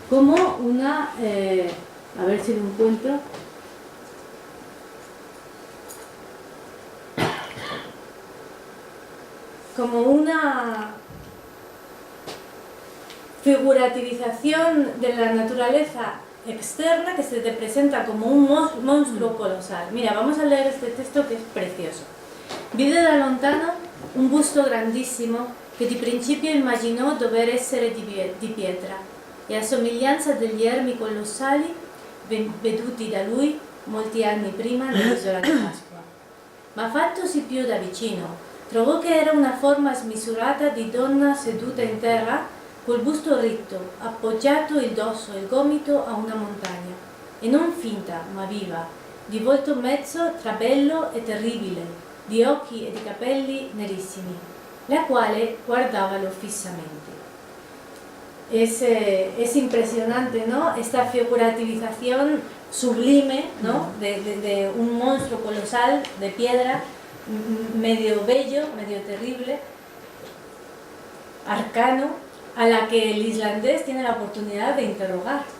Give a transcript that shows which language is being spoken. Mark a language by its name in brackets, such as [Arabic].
[Spanish] como una, a ver si lo encuentro, como una figurativización de la naturaleza externa que se te presenta como un monstruo colosal. Mira, vamos a leer este texto que es precioso. [Italian] Vide da lontano un busto grandissimo che di principio immaginò dover essere di pietra, e a somiglianza degli ermi colossali veduti da lui molti anni prima nell'isola di Pasqua. Ma fattosi più da vicino, trovò che era una forma smisurata di donna seduta in terra, col busto ritto, appoggiato il dorso e il gomito a una montagna, e non finta, ma viva, di volto mezzo tra bello e terribile, di occhi e di capelli nerissimi, la quale guardavalo fissamente. [Spanish] Es impresionante, ¿no? Esta figurativización sublime, ¿no? De un monstruo colosal de piedra, medio bello, medio terrible, arcano, a la que el islandés tiene la oportunidad de interrogar.